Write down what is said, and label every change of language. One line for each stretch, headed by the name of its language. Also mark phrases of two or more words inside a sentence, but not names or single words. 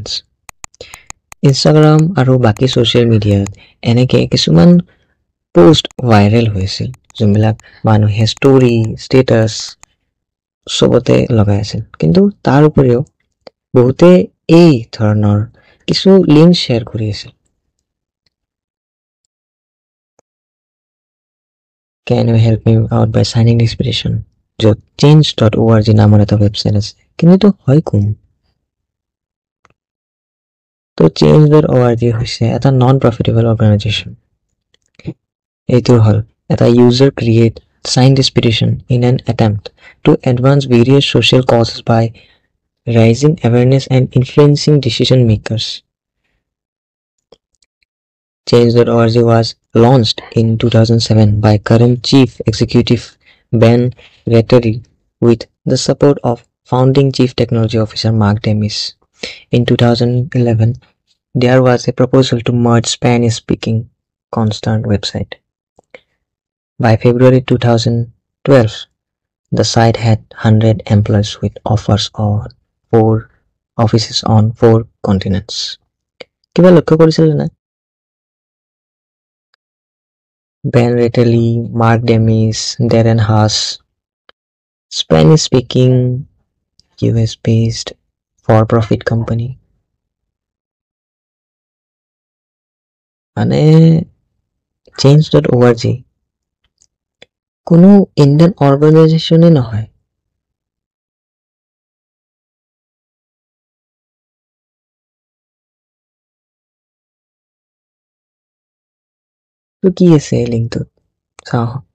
Assamese: ইনষ্টাগ্ৰাম আৰু বাকী
English: social media
Assamese: এনেকে কিছুমান পোষ্ট ভাইৰেল হৈছিল, যোনবিলাক মানুহে ষ্টৰি, ষ্টেটাছ চবতে লগাই আছিল। কিন্তু তাৰ উপৰিও বহুতে এই ধৰণৰ কিছু লিংক শ্বেয়াৰ কৰি আছিল।
English: Can you help me out by signing this petition?
Assamese: য'ত change.org নামৰ এটা ৱেবছাইট আছে। কিন্তু এইটো হয় কোন? তো change.org হৈছে এটা
English: non profitable organisation.
Assamese: এইটো হ'ল এটা
English: user create sign this petition in an attempt to advance various social causes by raising awareness and influencing decision makers. Change.org was launched in 2007 by current Chief Executive Ben Rettery with the support of founding Chief Technology Officer Mark Demis. In 2011, there was a proposal to merge Spanish-speaking Constant website. By February 2012, the site had 100 employees with offices on 4 continents.
Assamese: কিবা লক্ষ্য কৰিছিল না?
English: Ben Rettery, Mark Demis, Darren Haas, Spanish-speaking, US-based for-profit company.
Assamese: মানে change.org কোনো
English: Indian organisation
Assamese: নহয়। তো কি আছে লিংকটোত? চাওঁ।